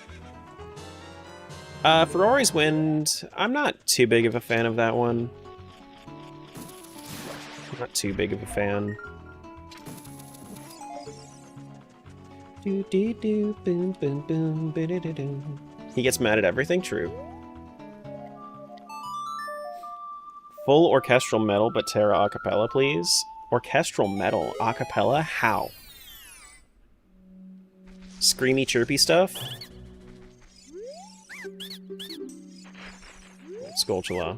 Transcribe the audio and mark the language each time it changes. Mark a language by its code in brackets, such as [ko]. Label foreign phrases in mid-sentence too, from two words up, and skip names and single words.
[en] Ferrari's Wind, I'm not too big of a fan of that one. Not too big of a fan. Do do do boom boom boom ba da da do. He gets mad at everything. True. Full orchestral metal, but Terra acapella, please. Orchestral metal acapella? How? Screamy, chirpy stuff. Skulltula.